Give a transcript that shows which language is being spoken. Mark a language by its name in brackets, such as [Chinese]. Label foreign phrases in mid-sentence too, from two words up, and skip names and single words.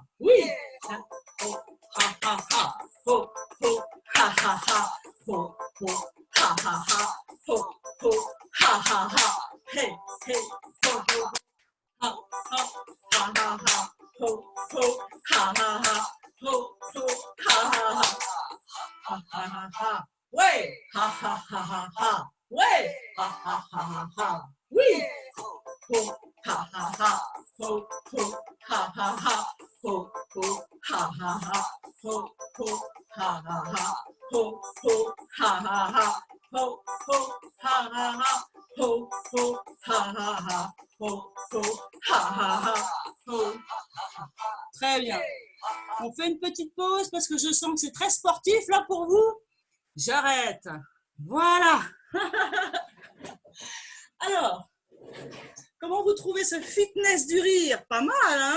[French] Oui, ha ho ha ha ha. Ho ho ha ha ha. Ho ho ha ha ha. Ho ho ha ha ha. Hey hey ho ho ha ha ha ha ha. Ho ho ha ha ha. Ho ho ha ha ha. Ha ha ha ha. Ouais, ha ha ha ha ha. Ouais, ha ha ha ha ha. Oui. Ho ha ha ha. Ho ho ha ha ha. Ho ho ha ha ha. Ho ho ha ha ha. Ho ho ha ha ha. Ho ho ha ha ha. Ho ho ha ha ha. Ho ho ha ha ha. Ho. Très bien. On fait une petite pause parce que je sens que c'est très sportif là pour vous. J'arrête. Voilà. Alors, comment vous trouvez ce fitness du rire? Pas mal, hein?